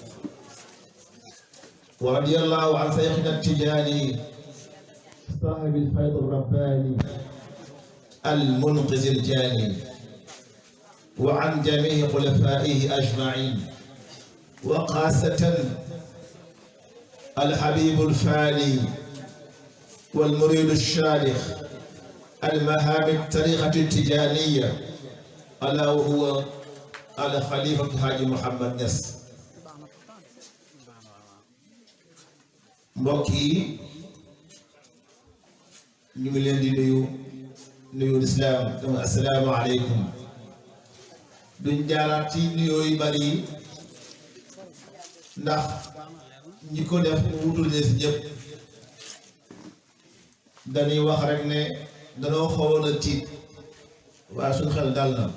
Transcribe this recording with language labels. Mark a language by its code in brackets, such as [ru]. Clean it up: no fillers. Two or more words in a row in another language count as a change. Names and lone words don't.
[ar] ورضي الله عن شيخنا التجاني صاحب الفيض الرباني المنقذ الجاني وعن جميع خلفائه أجمعين وخاصة الحبيب الفاني والمريد الشالخ المهام الطريقة التجانية ألا وهو الخليفة حاج محمد نس [wo] mbokk yi ñu ngi leen di nuyu lislaam dama [ar] السلام عليكم [wo] duñ jaaraat ci nuyoo yu bari yi ndax ñi ko def wutul ne si ñëpp dañuy wax rek ne danoo xawoon a tiit waaye suñ xel dal na